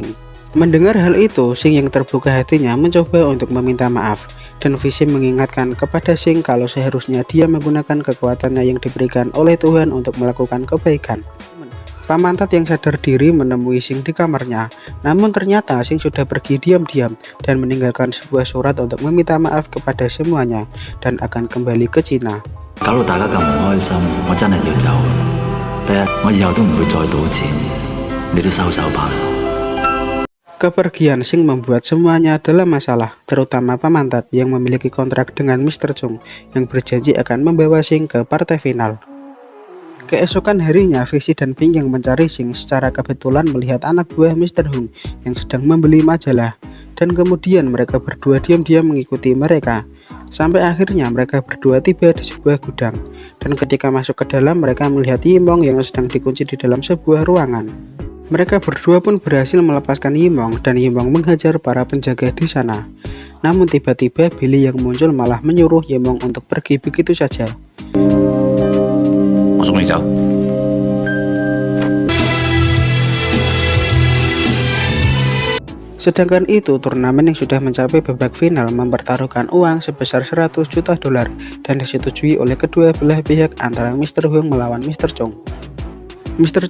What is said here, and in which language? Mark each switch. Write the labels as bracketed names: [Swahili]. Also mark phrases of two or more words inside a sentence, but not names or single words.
[Indonesian] Mendengar hal itu, Sing yang terbuka hatinya mencoba untuk meminta maaf, dan Visi mengingatkan kepada Sing kalau seharusnya dia menggunakan kekuatannya yang diberikan oleh Tuhan untuk melakukan kebaikan. Pak Mantat yang sadar diri menemui Sing di kamarnya, namun ternyata Sing sudah pergi diam-diam dan meninggalkan sebuah surat untuk meminta maaf kepada semuanya dan akan kembali ke Cina. [Cantonese] 搞到大家咁唔開心，我真係要走。第日我以後都唔會再賭錢，你都收手吧。 [Indonesian] Kepergian Sing membuat semuanya dalam masalah, terutama Pak Mantat yang memiliki kontrak dengan Mr. Chung yang berjanji akan membawa Sing ke partai final. Keesokan harinya, Visi dan Ping yang mencari Sing secara kebetulan melihat anak buah Mr. Hung yang sedang membeli majalah, dan kemudian mereka berdua diam-diam mengikuti mereka. Sampai akhirnya mereka berdua tiba di sebuah gudang, dan ketika masuk ke dalam mereka melihat Yimong yang sedang dikunci di dalam sebuah ruangan. Mereka berdua pun berhasil melepaskan Yimong dan Yimong menghajar para penjaga di sana. Namun tiba-tiba Billy yang muncul malah menyuruh Yimong untuk pergi begitu saja. [Cantonese] 我送你走。 [Indonesian] Sedangkan itu, turnamen yang sudah mencapai babak final mempertaruhkan uang sebesar 100 juta dolar dan disetujui oleh kedua belah pihak antara Mr. Hung melawan Mr. Chung. Mr.